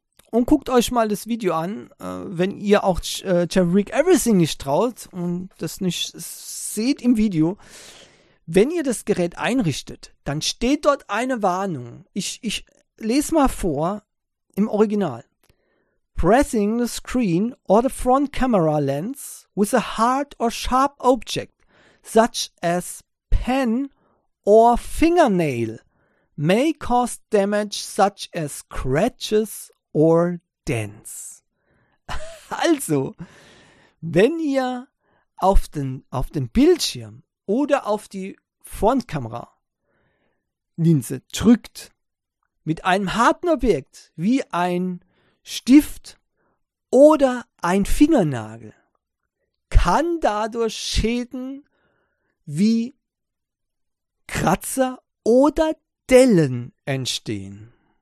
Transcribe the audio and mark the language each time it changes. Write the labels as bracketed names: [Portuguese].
[German] und guckt euch mal das Video an, wenn ihr auch Jerry Rick Everything nicht traut und das nicht seht im Video. Wenn ihr das Gerät einrichtet, dann steht dort eine Warnung. Ich lese mal vor im Original. [English] Pressing the screen or the front camera lens with a hard or sharp object, such as pen or fingernail, may cause damage such as scratches or dance. [German] Also, wenn ihr auf den Bildschirm oder auf die Frontkamera Linse drückt mit einem harten Objekt wie ein Stift oder ein Fingernagel, kann dadurch Schäden wie Kratzer oder Dellen entstehen.